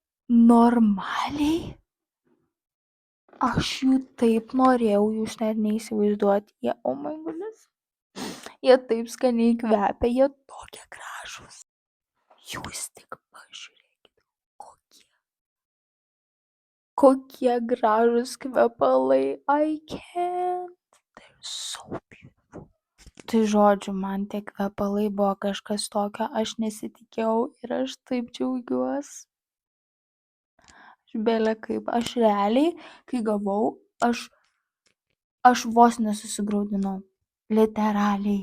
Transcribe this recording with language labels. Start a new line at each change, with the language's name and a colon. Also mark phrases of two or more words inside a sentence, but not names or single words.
Lithuanian: normaliai aš jų taip norėjau, jūs net neįsivaizduojat. Jie,
English: oh my goodness,
Lithuanian: jie taip skaniai kvepia, jie tokie gražūs. Jūs tik pažiūrėkit, kokie, kokie gražūs kvepalai.
English: I can't. They're so beautiful.
Lithuanian: Tai žodžiu, man tie kvepalai buvo kažkas tokio, aš nesitikėjau ir aš taip džiaugiuosi. Bele kaip, aš realiai, kai gavau, aš vos nesusigraudinau. Literaliai.